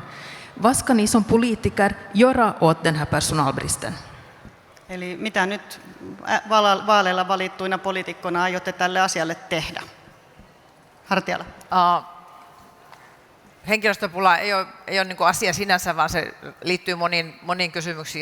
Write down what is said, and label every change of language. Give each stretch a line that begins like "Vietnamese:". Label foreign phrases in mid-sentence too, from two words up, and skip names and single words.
Swedish: Vad ska ni som politiker göra åt den här personalbristen?
Finnish: Eli mitä nyt vaaleilla valittuina poliitikkoina aiotte tälle asialle tehdä? Hartiala. Henkilöstöpula ei ole niin kuin asia sinänsä, vaan se liittyy moniin kysymyksiin.